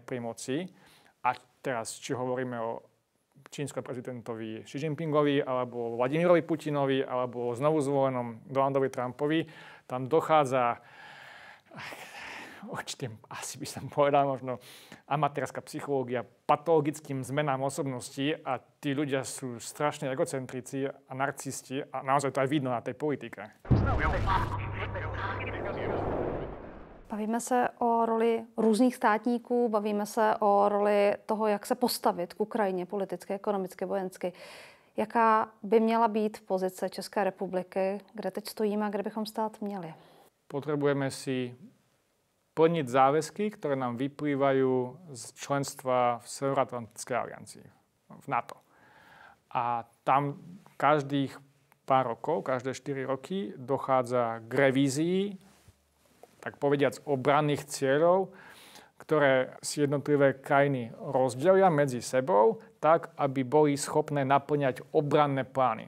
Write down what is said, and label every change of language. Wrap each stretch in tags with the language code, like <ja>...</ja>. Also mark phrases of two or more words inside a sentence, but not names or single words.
<sk>pri moci, a teraz či hovoríme o čínskom prezidentovi Xi Jinpingovi, alebo Vladimirovi Putinovi, alebo znovu zvolenom Donaldovi Trumpovi, tam dochádza určite, asi by som povedal, možno amatérska psychológia, patologickým zmenám osobností a tí ľudia sú strašne egocentrici a narcisti a naozaj to aj vidno na tej politike.</sk> <cs>Bavíme se o roli různých státníků, bavíme se o roli toho, jak se postavit k Ukrajině politicky, ekonomicky, vojensky. Jaká by měla být pozice České republiky, kde teď stojíme a kde bychom stát měli?</cs> <sk>Potrebujeme si plniť záväzky, ktoré nám vyplývajú z členstva v Severoatlantickej aliancii, v NATO. A tam každých pár rokov, každé 4 roky dochádza k revízii, tak povediac, obranných cieľov, ktoré si jednotlivé krajiny rozdelia medzi sebou, tak, aby boli schopné naplňať obranné plány.</sk>